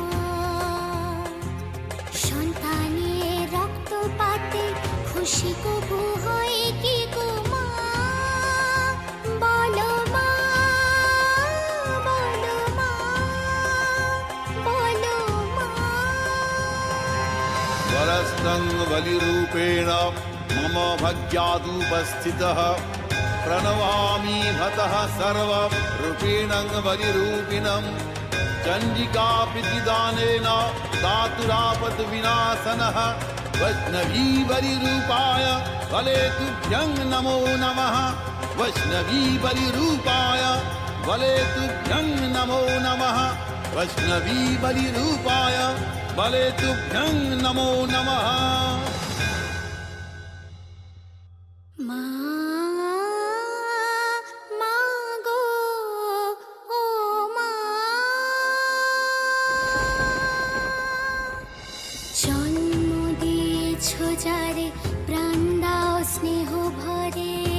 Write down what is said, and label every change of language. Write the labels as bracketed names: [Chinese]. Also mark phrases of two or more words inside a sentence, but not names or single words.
[Bangla] সন্তানের রক্তপাতে খুশি কবু হয় কি গো মা। বলো মা, বলো মা, বলো মা। [Sanskrit] वरस्तं बलिरूपेण मम भग्यादुपस्थितः प्रणवामि भतः सर्वरूपिणं बलिरूपिणं चण्डिका प्रीतिदानेन दातुरापद्विनाशनः वैष्णवी बलिरूपाय बले तुभ्यं नमो नमः वैष्णवी बलिरूपाय बले तुभ्यं नमो नमः वैष्णवी बलिरूपाय बले तुभ्यं नमो नमः। [Bangla] মা, মা গো, ও মা। জন্ম দিয়েছো যারে প্রাণ দাও স্নেহ ভরে।